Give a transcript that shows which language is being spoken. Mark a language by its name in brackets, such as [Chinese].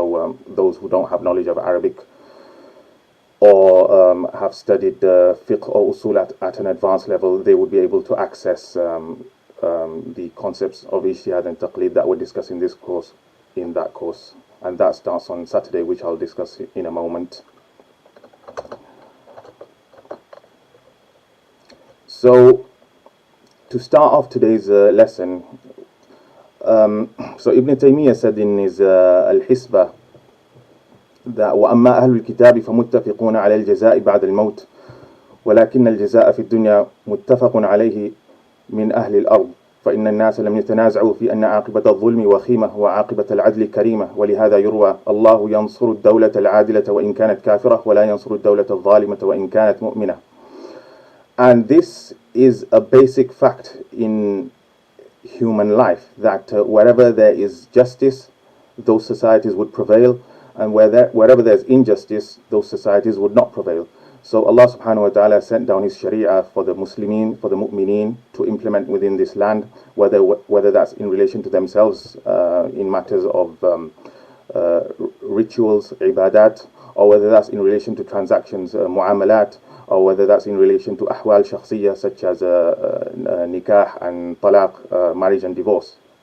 [English] So those who don't have knowledge of Arabic or have studied fiqh or usul at an advanced level, they would be able to access the concepts of Ijtihad and Taqlid that we're discussing this course in that course, and that starts on Saturday, which I'll discuss in a moment. So to start off today's lesson, so Ibn Taymiyyah said in his Al-Hisbah that [Arabic] وَأَمَّا أَهْلُ الْكِتَابِ فَمُتَّفِقُونَ عَلَى الْجَزَاءِ بَعْدَ الْمَوْتِ وَلَكِنَّ الْجَزَاءَ فِي الدُّنْيَا مُتَّفَقٌ عَلَيْهِ مِنْ أَهْلِ الْأَرْضِ فإن الناس لم يتنازعوا في أن عاقبة الظلم وخيمة وعاقبة العدل كريمة، ولهذا يروى الله ينصر الدولة العادلة وإن كانت كافرة ولا ينصر الدولة الظالمة وإن كانت مؤمنة. [English] And this is a basic fact in human life, that wherever there is justice, those societies would prevail, and wherever there's injustice, those societies would not prevail. So Allah subhanahu wa ta'ala sent down his sharia for the Muslimin, for the mu'mineen, to implement within this land, whether that's in relation to themselves in matters of rituals, ibadat, or whether that's in relation to transactions, mu'amalat, or whether that's in relation to ahwal shakhsiyya, such as nikah and talaq, marriage and divorce.